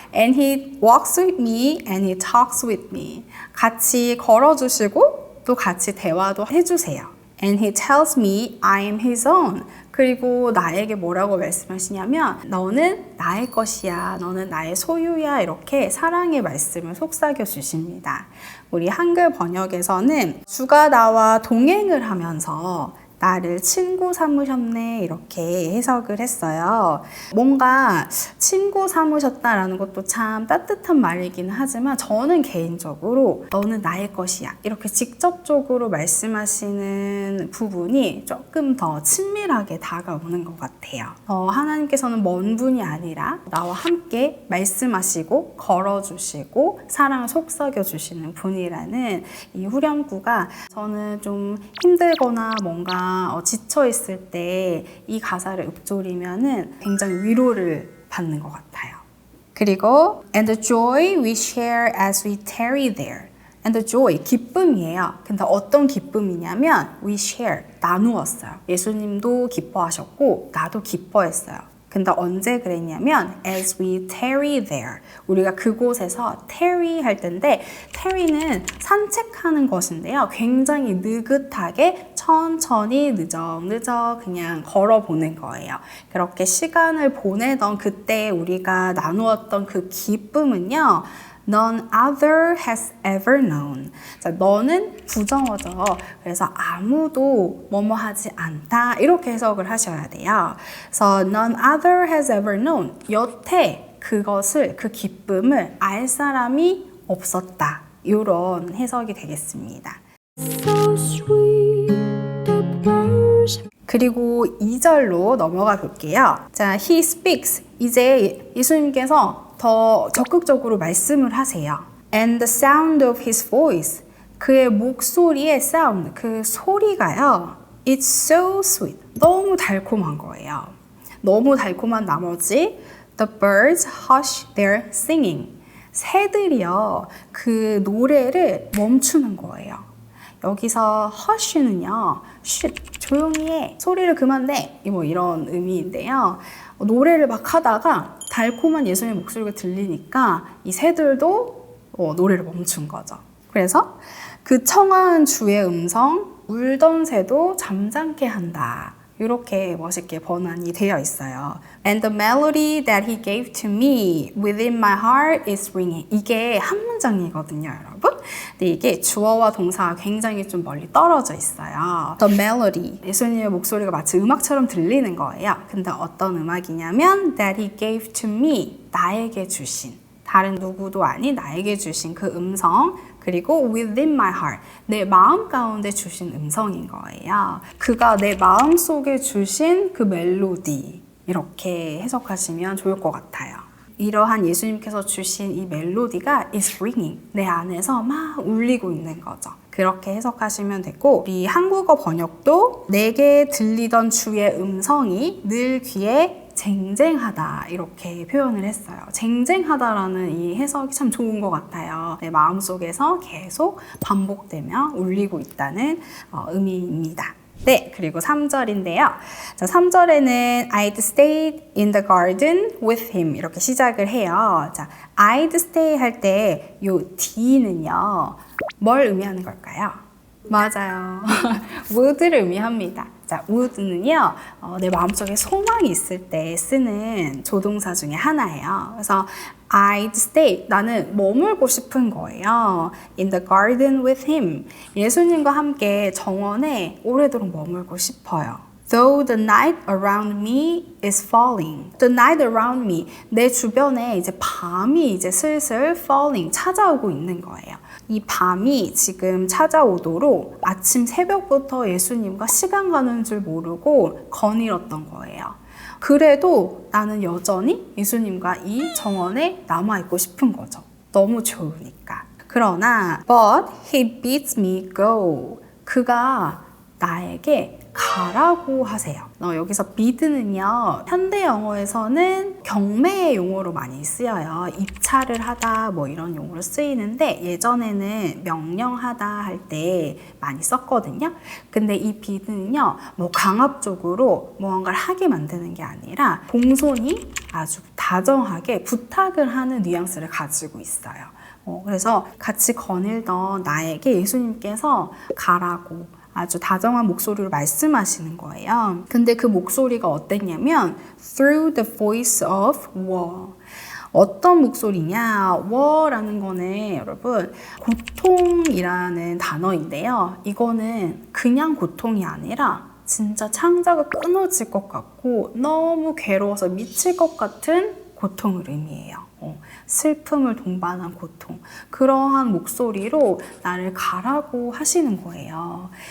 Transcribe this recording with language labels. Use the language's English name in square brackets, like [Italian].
[English] And he walks with me and he talks with me. [Korean] 같이 걸어주시고 또 같이 대화도 해주세요. [English] And he tells me I am his own. [Korean] 그리고 나에게 뭐라고 말씀하시냐면 너는 나의 것이야, 너는 나의 소유야, 이렇게 사랑의 말씀을 속삭여 주십니다. 우리 한글 번역에서는 주가 나와 동행을 하면서 나를 친구 삼으셨네, 이렇게 해석을 했어요. 뭔가 친구 삼으셨다라는 것도 참 따뜻한 말이긴 하지만 저는 개인적으로 너는 나의 것이야, 이렇게 직접적으로 말씀하시는 부분이 조금 더 친밀하게 다가오는 것 같아요. 하나님께서는 먼 분이 아니라 나와 함께 말씀하시고 걸어주시고 사랑을 속삭여 주시는 분이라는 이 후렴구가 저는 좀 힘들거나 뭔가 지쳐 있을 때 이 가사를 읊조리면은 굉장히 위로를 받는 것 같아요. 그리고 [English] and the joy we share as we tarry there. And the joy, [Korean] 기쁨이에요. 근데 어떤 기쁨이냐면 [English] we share, [Korean] 나누었어요. 예수님도 기뻐하셨고 나도 기뻐했어요. 근데 언제 그랬냐면 [English] as we tarry there. [Korean] 우리가 그곳에서 tarry 할 텐데 tarry는 산책하는 것인데요. 굉장히 느긋하게 천천히 느적느적 그냥 걸어보는 거예요. 그렇게 시간을 보내던 그때 우리가 나누었던 그 기쁨은요. [English] None other has ever known. [Korean] 자, 너는 부정어죠. 그래서 아무도 뭐뭐 하지 않다, 이렇게 해석을 하셔야 돼요. 그래서 [English] none other has ever known. [Korean] 여태 그것을, 그 기쁨을 알 사람이 없었다. 이런 해석이 되겠습니다. [English] So sweet, the birds. [Korean] 그리고 2절로 넘어가 볼게요. [English] 자, he speaks. [Korean] 이제 예수님께서 더 적극적으로 말씀을 하세요. [English] And the sound of his voice. [Korean] 그의 목소리의 sound, 그 소리가요. [English] It's so sweet. [Korean] 너무 달콤한 거예요. 너무 달콤한 나머지 [English] the birds hush their singing. [Korean] 새들이요. 그 노래를 멈추는 거예요. 여기서 hush는요. 조용히 해. 소리를 그만 내. 뭐 이런 의미인데요. 노래를 막 하다가 달콤한 예수님의 목소리가 들리니까 이 새들도 노래를 멈춘 거죠. 그래서 그 청아한 주의 음성, 울던 새도 잠잠케 한다. 이렇게 멋있게 번안이 되어 있어요. [English] And the melody that he gave to me within my heart is ringing. [Korean] 이게 한 문장이거든요, 여러분. 근데 이게 주어와 동사가 굉장히 좀 멀리 떨어져 있어요. [English] The melody. [Korean] 예수님의 목소리가 마치 음악처럼 들리는 거예요. 근데 어떤 음악이냐면 [English] that he gave to me. [Korean] 나에게 주신. 다른 누구도 아닌 나에게 주신 그 음성, 그리고 [English] within my heart, [Korean] 내 마음 가운데 주신 음성인 거예요. 그가 내 마음 속에 주신 그 멜로디, 이렇게 해석하시면 좋을 것 같아요. 이러한 예수님께서 주신 이 멜로디가 [English] is ringing, [Korean] 내 안에서 막 울리고 있는 거죠. 그렇게 해석하시면 되고, 우리 한국어 번역도 내게 들리던 주의 음성이 늘 귀에 쟁쟁하다, 이렇게 표현을 했어요. 쟁쟁하다라는 이 해석이 참 좋은 것 같아요. 내 마음속에서 계속 반복되며 울리고 있다는 의미입니다. 네, 그리고 3절인데요. 자, 3절에는 [English] I'd stayed in the garden with him [Korean] 이렇게 시작을 해요. 자, I'd stay 할 때 요 D는요. 뭘 의미하는 걸까요? 맞아요. would를 의미합니다. 자, would는요, 내 마음속에 소망이 있을 때 쓰는 조동사 중에 하나예요. 그래서 [English] I'd stay, [Korean] 나는 머물고 싶은 거예요. [English] In the garden with him. [Korean] 예수님과 함께 정원에 오래도록 머물고 싶어요. [English] Though the night around me is falling. The night around me. [Korean] 내 주변에 이제 밤이 이제 슬슬 falling, 찾아오고 있는 거예요. 이 밤이 지금 찾아오도록 아침 새벽부터 예수님과 시간 가는 줄 모르고 거닐었던 거예요. 그래도 나는 여전히 예수님과 이 정원에 남아있고 싶은 거죠. 너무 좋으니까. 그러나 [English] But he bids me go. [Korean] 그가 나에게 가라고 하세요. 여기서 bid는요, 현대 영어에서는 경매의 용어로 많이 쓰여요. 입찰을 하다 뭐 이런 용어로 쓰이는데 예전에는 명령하다 할 때 많이 썼거든요. 근데 이 bid는요, 뭐 강압적으로 무언가를 하게 만드는 게 아니라 공손히 아주 다정하게 부탁을 하는 뉘앙스를 가지고 있어요. 그래서 같이 거닐던 나에게 예수님께서 가라고 아주 다정한 목소리로 말씀하시는 거예요. 근데 그 목소리가 어땠냐면 [English] through the voice of war. [Korean] 어떤 목소리냐? war라는 거는 여러분 고통이라는 단어인데요. 이거는 그냥 고통이 아니라 진짜 창자가 끊어질 것 같고 너무 괴로워서 미칠 것 같은 고통을 의미해요. 슬픔을 동반한 고통. 그러한 목소리로 나를 가라고 하시는 거예요.